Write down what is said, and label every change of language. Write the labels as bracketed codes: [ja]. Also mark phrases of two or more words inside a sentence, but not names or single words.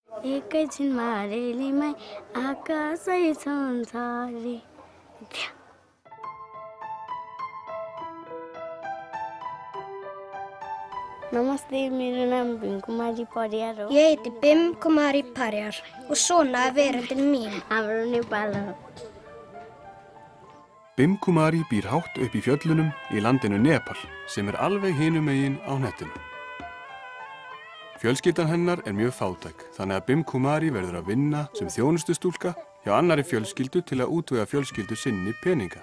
[ne] एकैछिन मारेलीमै आकाशै संसारी। Namaste, मेरो नाम भीम कुमारी परियार हो। [is] Ég heiti Bim Kumari Parjar og svona veröldin mín. [ne] हाम्रो नेपाल हो। [is] Bim Kumari býr hátt upp í fjöllunum í landinu Nepal sem alveg hinum megin á hnettinum. Fjölskyldan hennar mjög fátæk þannig að Bim Kumari verður að vinna sem þjónustustúlka hjá annarri fjölskyldu til að útvega fjölskyldu sinni peninga.